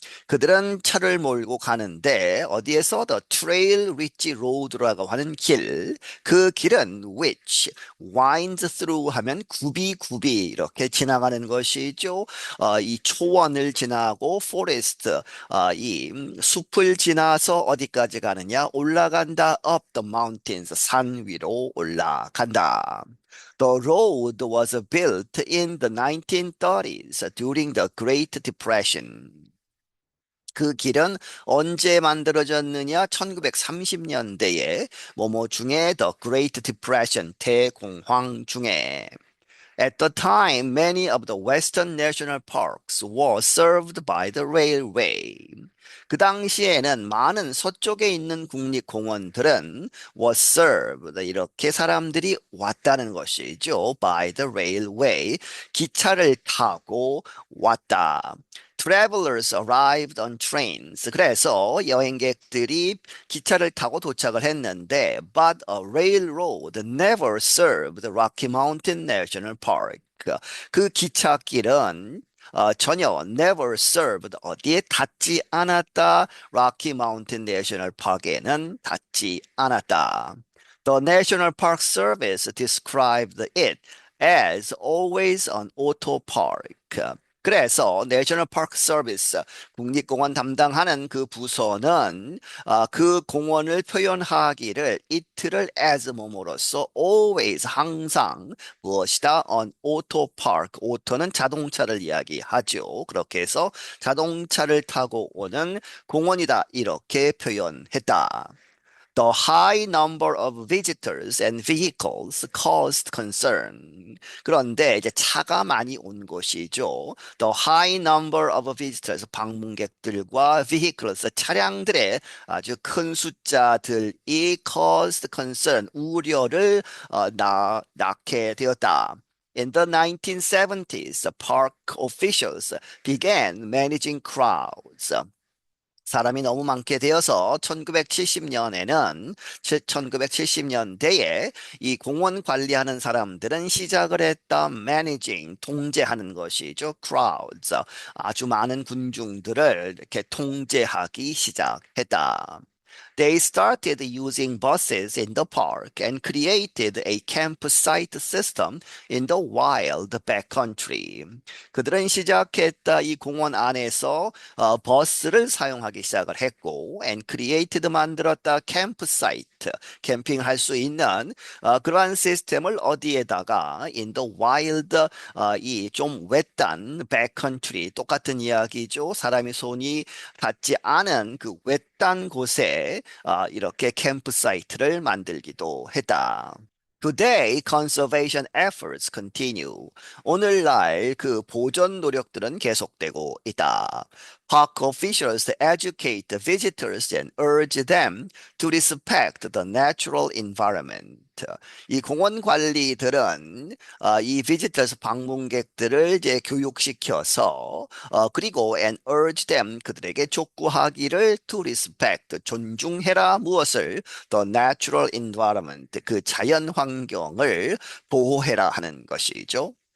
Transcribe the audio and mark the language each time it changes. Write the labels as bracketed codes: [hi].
[ko] 그들은 차를 몰고 가는데 어디에서 [en] the trail-rich road [ko] 라고 하는 길, 그 길은 [en] which winds through [ko] 하면 굽이 이렇게 지나가는 것이죠. 이 초원을 지나고 forest, 이 숲을 지나서 어디까지 가느냐? 올라간다. [en] up the mountains, [ko] 산 위로 올라간다. [en] The road was built in the 1930s during the Great Depression. [ko] 그 길은 언제 만들어졌느냐? 1930년대에 뭐뭐 중에 [en] The Great Depression, [ko] 대공황 중에. [en] At the time, many of the Western national parks were served by the railway. [ko] 그 당시에는 많은 서쪽에 있는 국립공원들은 [en] was served, [ko] 이렇게 사람들이 왔다는 것이죠. [en] by the railway, [ko] 기차를 타고 왔다. [en] Travelers arrived on trains. [ko] 그래서 여행객들이 기차를 타고 도착을 했는데, [en] but a railroad never served Rocky Mountain National Park. [ko] 그 기찻길은 전혀 [en] never served [ko] 어디에 닿지 않았다. Rocky Mountain National Park에는 닿지 않았다. [en] The National Park Service described it as always an auto park. [ko] 그래서 내셔널 파크 서비스 국립공원 담당하는 그 부서는 그 공원을 표현하기를 이틀을 as 뭐뭐로써 always 항상 무엇이다 [en] on auto park [ko] auto는 자동차를 이야기하죠. 그렇게 해서 자동차를 타고 오는 공원이다 이렇게 표현했다. [en] The high number of visitors and vehicles caused concern. [ko] 그런데 이제 차가 많이 온 곳이죠. [en] The high number of visitors, [ko] 방문객들과 vehicles, 차량들의 아주 큰 숫자들이 [en] caused concern, [ko] 우려를 낳게 되었다. [en] In the 1970s, park officials began managing crowds. [ko] 사람이 너무 많게 되어서 1970년에는 1970년대에 이 공원 관리하는 사람들은 시작을 했다. managing, 통제하는 것이죠. crowds, 아주 많은 군중들을 이렇게 통제하기 시작했다. [en] They started using buses in the park and created a campsite system in the wild backcountry. [ko] 그들은 시작했다. 이 공원 안에서 버스를 사용하기 시작을 했고, [en] and created [ko] 만들었다. campsite, 캠핑할 수 있는 그러한 시스템을 어디에다가 [en] in the wild, [ko] 이 좀 외딴 backcountry, 똑같은 이야기죠. 사람이 손이 닿지 않은 그 외딴 곳에 이렇게 캠프사이트를 만들기도 했다. [en] Today, conservation efforts continue. [ko] 오늘날 그 보존 노력들은 계속되고 있다. [en] Park officials educate the visitors and urge them to respect the natural environment. [ko] 이 공원 관리들은 이 visitors 방문객들을 이제 교육시켜서 그리고 [en] and urge them [ko] 그들에게 촉구하기를 [en] to respect [ko] 존중해라 무엇을 [en] the natural environment [ko] 그 자연 환경을 보호해라 하는 것이죠.